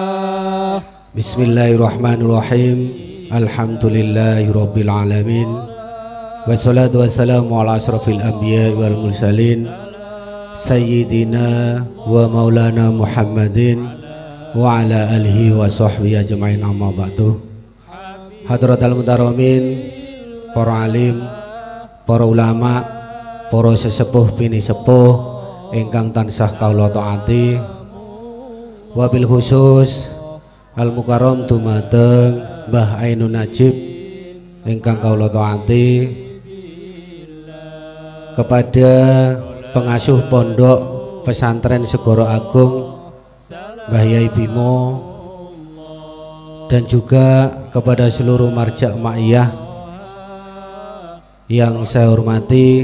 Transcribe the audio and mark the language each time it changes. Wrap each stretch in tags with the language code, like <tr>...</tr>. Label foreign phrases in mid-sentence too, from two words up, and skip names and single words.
<ar>بسم الله الرحمن الرحيم. الحمد لله رب العالمين. والصلاة والسلام على أشرف الأنبياء والمرسلين سيدنا ومولانا محمد وعلى آله وصحبه أجمعين أما بعد. حضرات المحترمين,</ar> <jv>para alim, para ulama, para sesepuh bini sepuh ingkang tansah kaula taati,</jv> <ar>وبالخصوص المكرم</ar> <jv>dumateng Mbah Ainun Najib ingkang kaula taati,</jv> <id>kepada pengasuh pondok pesantren Segoro Agung Mbah Yai Bimo, dan juga kepada seluruh marja ma'iyah yang saya hormati.</id>